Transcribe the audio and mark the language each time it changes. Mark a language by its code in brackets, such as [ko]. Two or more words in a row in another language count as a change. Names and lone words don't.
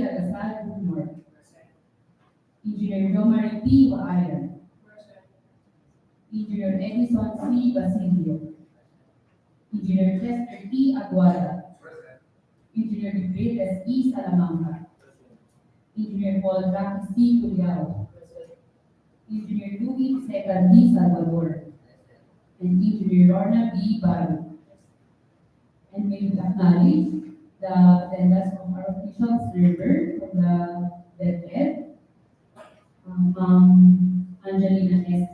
[en] Ragasal Jr., Engineer Jomari P. Waayan, Engineer Edison C. Basilio, Engineer Chester T. Aguada, Engineer Degredes E. Salamanca, Engineer Paul Jackie C. Culiao, Engineer Louis Seca D. Salvador, and Engineer Lorna B. Baru. And may we acknowledge the attendance of our official observer from the DepEd, Angelina S.